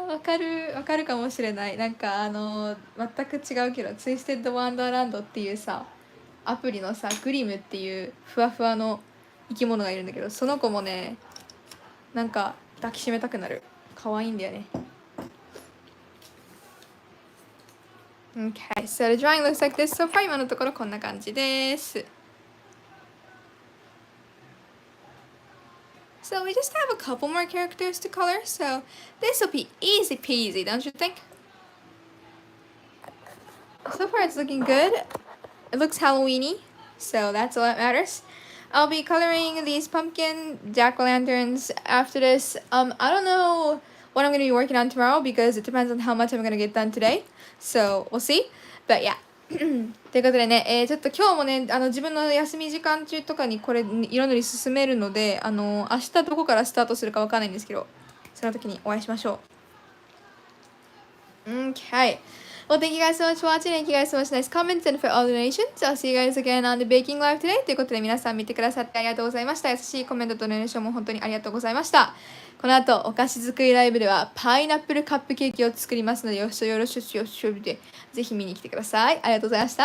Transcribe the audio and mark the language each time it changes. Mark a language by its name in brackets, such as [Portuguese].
[Japanese] わかるかもしれない。なんか全く違うけど、ツイステッドワンダーランドっていうさアプリのさ、グリムっていうふわふわの生き物がいるんだけど、その子もねなんか抱きしめたくなる。可愛いんだよね。 [English] Okay, so the drawing looks like this so far. [Japanese] 今のところこんな感じです。 [English] So we just have a couple more characters to color, so this will be easy peasy, don't you think? So far it's looking good. It looks Halloweeny, so that's all that matters. I'll be coloring these pumpkin jack-o'-lanterns after this. I don't know what I'm going to be working on tomorrow because it depends on how much I'm going to get done today. So we'll see. But yeah. [Japanese] ということでね、ちょっと今日もね、自分の休み時間中とかにこれ色塗り進めるので、明日どこからスタートするかわかんないんですけど、その時にお会いしましょう。 [English] Okay. Well, thank you guys so much for watching. Thank you guys so much nice comments and for all the donations. I'll see you guys again on the baking live today. [Japanese] ということで皆さん見てくださってありがとうございました。優しいコメントとドネーションも本当にありがとうございました。この後お菓子作りライブではパイナップルカップケーキを作りますので、よろしくでぜひ見に来てください。ありがとうございました。